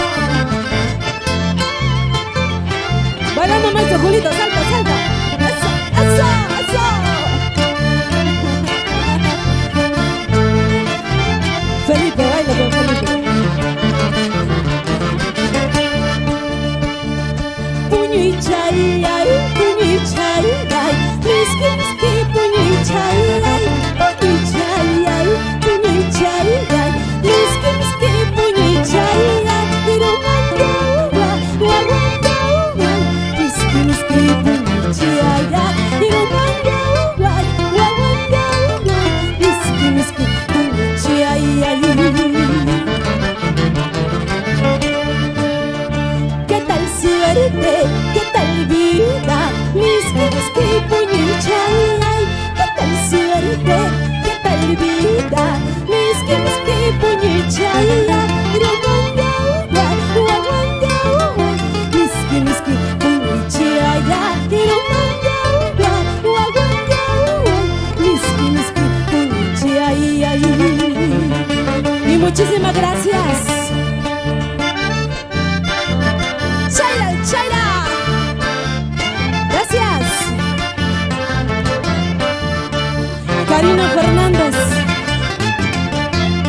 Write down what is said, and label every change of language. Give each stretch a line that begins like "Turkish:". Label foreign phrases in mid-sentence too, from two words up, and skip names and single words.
Spanish: Bailando maestro Julito, salta, salta. Eso, eso, eso. Felipe, baila con Felipe.
Quechua: Puño y chay, ay, puño y chay, ay, miski, miski, puño y chay, ay, puño y chay, ay, puño y chay, ay, miski, miski, puño y chay, ay, iromanga, guaguanga, miski, miski, puño y chay, ay, iromanga, guaguanga, miski, miski, puño y chay, ay.
Spanish: ¿Qué tal suerte? ¿Qué tal vida?
Quechua: Miski, miski, puño y chay, ay.
Spanish: ¿Qué tal suerte? ¿Qué tal vida?
Quechua: Miski, miski, puño y chay, ay. Iromanga, guaguanga, miski, miski, puño y chay, ay. Iromanga, guaguanga, miski, miski, puño y chay, ay.
Spanish: Y muchísimas gracias. Chaira, chaira. Gracias. Karina Fernández.